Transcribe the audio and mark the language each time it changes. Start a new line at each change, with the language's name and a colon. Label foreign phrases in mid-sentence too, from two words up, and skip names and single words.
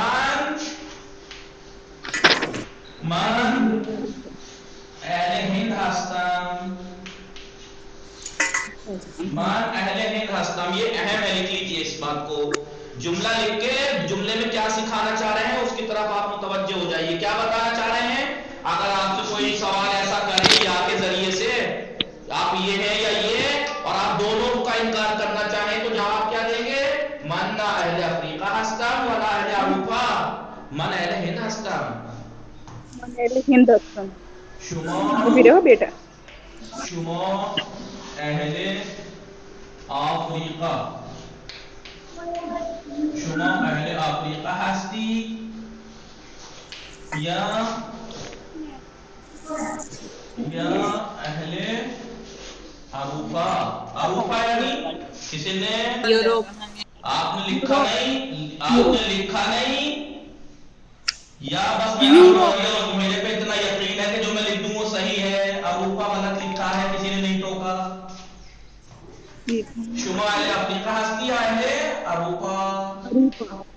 Persian: من اہل ہند ہستم من اہل ہند ہستم
Urdu: یہ اہم ہے، لکھ لیجیے اس بات کو، جملہ لکھ کے جملے میں کیا سکھانا چاہ رہے ہیں اس کی طرف آپ متوجہ ہو جائیے، کیا بتانا چاہ رہے ہیں؟ اگر آپ سے کوئی سوال ایسا کرے یا کے ذریعے سے آپ یہ ہیں یا یہ اور آپ دونوں کا انکار کرنا چاہیں تو جواب کیا دیں گے؟
Persian: من نہ اہل افریقہ ہستم ولا اہل اروپا من اہل ہند ہستم شما اہل افریقہ شما اہل افریقہ ہستی یا اہل اروپا اروپا یعنی
Urdu: کسی نے یوروپ آپ نے لکھا نہیں یا بس میرے پہ اتنا یقین ہے کہ جو میں لکھ دوں وہ صحیح ہے، اروپا غلط لکھا ہے کسی نے نہیں ٹوکا،
Persian: شما اہل افریقہ ہستی یا اہل اروپا؟